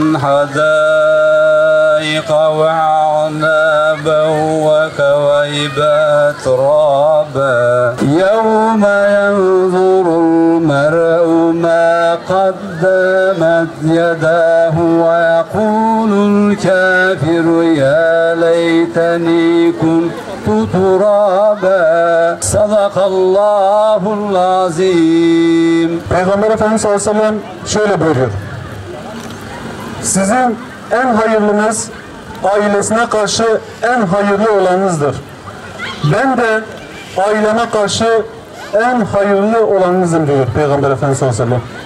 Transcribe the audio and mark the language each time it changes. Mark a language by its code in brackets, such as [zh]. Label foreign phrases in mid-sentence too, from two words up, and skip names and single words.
[ar] حدائق وعنابا وكويبا ترابا يوم ينظر المرء ما قدمت يداه ويقول الكافر يا ليتني كنت ترابا صدق الله العظيم. [tr] Peygamber Efendimiz [ar] صلى الله عليه وسلم [tr] şöyle buyuruyor. Sizin en hayırlınız ailesine karşı en hayırlı olanınızdır. Ben de aileme karşı en hayırlı olanınızım diyor Peygamber Efendimiz [ar] صلى الله عليه وسلم.